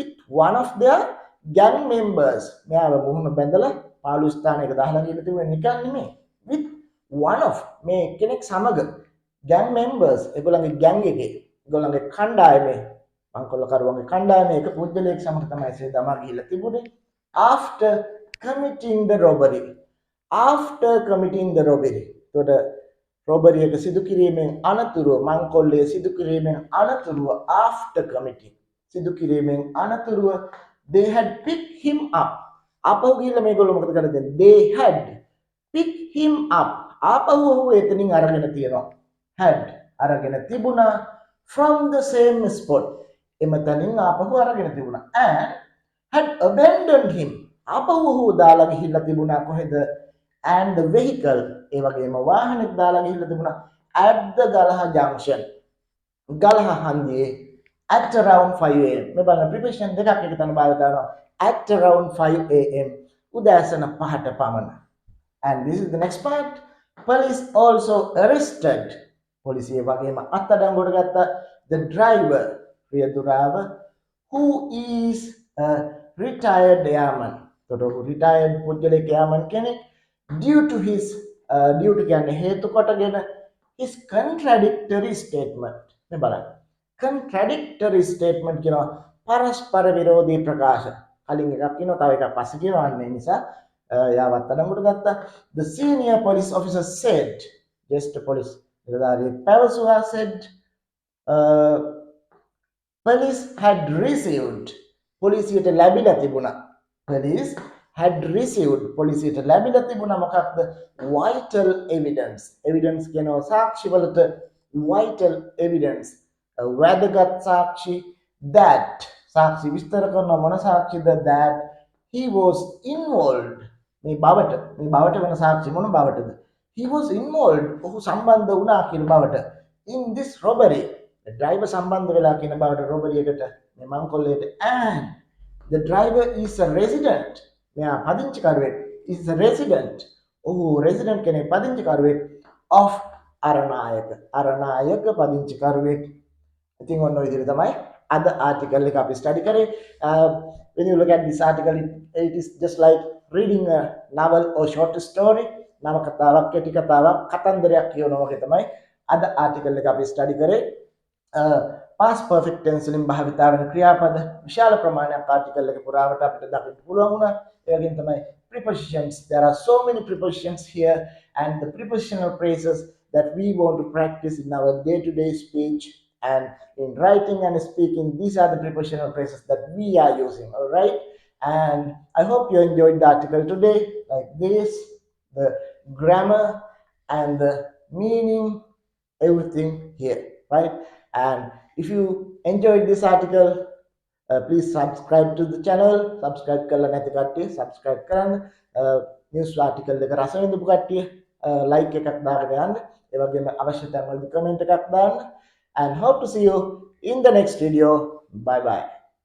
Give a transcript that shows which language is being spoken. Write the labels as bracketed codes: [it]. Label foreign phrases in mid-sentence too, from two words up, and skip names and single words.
[si] මෙයාව මුහුණ බැඳලා පාළු ස්ථානයක දාලා ගිහිල්ලා තිබුණේ නිකන් නෙමෙයි [en] with one of [si] මේ කෙනෙක් සමග [en] gang members [si] ඒගොල්ලන්ගේ gang එකේ ඒගොල්ලන්ගේ කණ්ඩායමේ මංකොල්ලකරුවන්ගේ කණ්ඩායමේ එක පුද්ගලයෙක් සමග තමයි ඒ දමා ගිහිල්ලා තිබුණේ [en] after committing the robbery [si] එතකොට robbery එක සිදු කිරීමෙන් අනතුරුව මංකොල්ලය සිදු කිරීමෙන් අනතුරුව [en] after committing [si] සිදු කිරීමෙන් අනතුරුව [en] they had picked him [si] up ආපහු ගිහිල්ලා මේගොල්ලෝ මොකද කරන්නේ [en] they had picked him up [si] ආපහු ඔහු එතනින් අරගෙන තියනවා had අරගෙන තිබුණා [en] from the same spot [si] එමතනින් ආපහු අරගෙන තිබුණා [en] and had abandoned him [si] ආපහු ඔහු දාලා ගිහිල්ලා තිබුණා කොහෙද [en] and the vehicle [si] ඒ වගේම වාහනෙත් දාලා ගිහිල්ලා තිබුණා [en] at the ගලහ junction [si] ගලහ හන්දියේ [en] at around 5 am [si] මේ බලන්න preposition දෙකක් එක තැන භාවිත කරනවා at [en] around 5 am [si] උදෑසන 5ට පමණ [en] and this is the next part police also arrested [si] පොලිසිය වගේම අත්අඩංගුවට ගත්ත [en] the driver රියදුරාව who is a retired airman තොරව retired පුද්ගලයෙක් [si] airman කෙනෙක් [en] due to [si] කියන්නේ හේතු කොටගෙන [en] his contradictory statement [si] මේ බලන්න [en] contradictory statement [si] කියනවා පරස්පර විරෝධී ප්‍රකාශ කලින් එකක් කියනවා තව එකක් පස්සේ කියනවා අන්න ඒ නිසා යාවත් අඩංගුවට ගත්තා [en] the senior police officer said just police [si] නිලධාරියෙක් පැවසුවා said [en] police had received [si] පොලිසියට ලැබිලා තිබුණා [en] police had received [si] පොලිසියට ලැබිලා තිබුණා මොකක්ද [en] vital evidence [si] කියනවා සාක්ෂි වලට [en] vital evidence [si] වැදගත් සාක්ෂි that සාක්ෂි විස්තර කරන මොන සාක්ෂිද [en] that he was involved. [si] මේ බවට වෙන සාක්ෂි මොන බවටද? [en] He was involved. [si] ඔහු සම්බන්ධ වුණා කියන බවට. [en] In this robbery. The driver [si] සම්බන්ධ වෙලා කියන බවට robbery එකට මේ මංකොල්ලයට. [en] And the driver is a resident. [si] මෙයා පදිංචිකරුවෙක්. [en] Is a resident. [si] ඔහු resident කෙනෙක් පදිංචිකරුවෙක් of අරණායක පදිංචිකරුවෙක්. ඉතින් ඔන්න ඔය විදිහට තමයි අද ආටිකල් එක අපි ස්ටඩි කරේ. [en] When you look at this article, it is just like reading a novel or short story. [si] නව කතාවක්, කෙටි කතාවක්, කතන්දරයක් කියනවා වගේ තමයි අද ආටිකල් එක අපි ස්ටඩි කරේ. [en] past perfect tense [si] වලින් භාවිතා වෙන ක්‍රියාපද විශාල ප්‍රමාණයක් ආටිකල් එක පුරාවට අපිට දකින්න පුළුවන් වුණා. ඒ වගේම තමයි prepositions. [en] There are so many prepositions here, and the prepositional phrases that we want to practice in our day-to-day speech and in writing and speaking. These are the prepositional phrases that we are using. All right, and I hope you enjoyed the article today, like this, the grammar and the meaning, everything here, right? And if you enjoyed this article, please subscribe to the channel. [si] Subscribe කරලා නැති කට්ටිය subscribe කරන්න. [en] news article [si] එක රස විඳපු කට්ටිය like එකක් දාගෙන යන්න. ඒ වගේම අවශ්‍ය තැන්වලදී comment එකක් දාන්න. [en] And hope to see you in the next video. Bye bye.